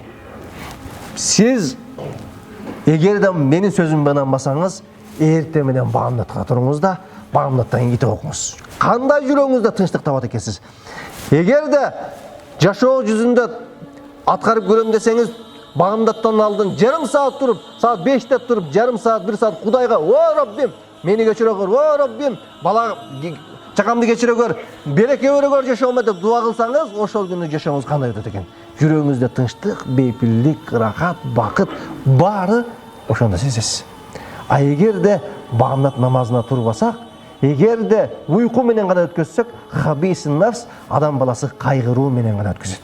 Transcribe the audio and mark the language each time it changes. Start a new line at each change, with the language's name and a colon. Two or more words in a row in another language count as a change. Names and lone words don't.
Kyrgyz: Сиз эгерде менин сөзүмдү ынанбасаңыз, эртең менен баамдатка туруңуз да, баамдаттан кийин китеп окуңуз. Кандай жүрөгүңүздө тынчтык табат экенсиз? Эгерде жашоо жүзүндө аткарып көрөм десеңиз, баамдаттан алдын жарым саат туруп, саат 5-те туруп, жарым саат, 1 саат Кудайга, "О Раббим, мени кечире көр, о Раббим, бала чакамды кечире көр, береке бере көр жашоомо" деп дуа кылсаңыз, ошол күнү жашооңуз кандай өтөт экен? Жүрөгүңүздө тынчтык, бейпиллик, рахат, бакыт баары ошондо сезесиз. А эгерде баамдат намазына турбасак, эгерде уйку менен гана өткөзсөк,
Arabic: خبيث النفس,
Kyrgyz: адам баласы кайгыруу менен гана өткөзөт.